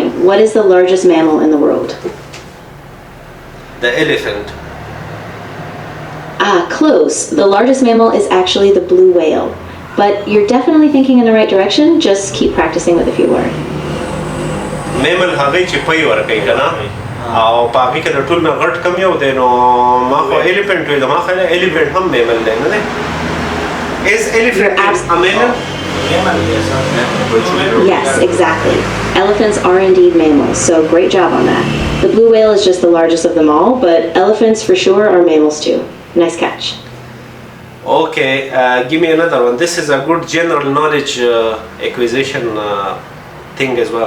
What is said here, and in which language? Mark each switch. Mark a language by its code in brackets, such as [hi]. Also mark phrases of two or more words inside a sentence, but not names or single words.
[en] What is the largest mammal in the world? The elephant. Close. The largest mammal is actually the blue whale. But you're definitely thinking in the right direction. Just keep practicing with a few words. [ps] Mammal هغه چې پي ورکوي که نه او په هغې کې د ټول نه غټ کم یو دی نو ما خو elephant ویل ما خیال elephant هم mammal دی نه دی [en] Is elephant a mammal? Yes, exactly. Elephants are indeed mammals, so great job on that. The blue whale is just the largest of them all, but elephants for sure are mammals too. Nice catch. Okay, give me another one. This is a good general knowledge acquisition thing as well.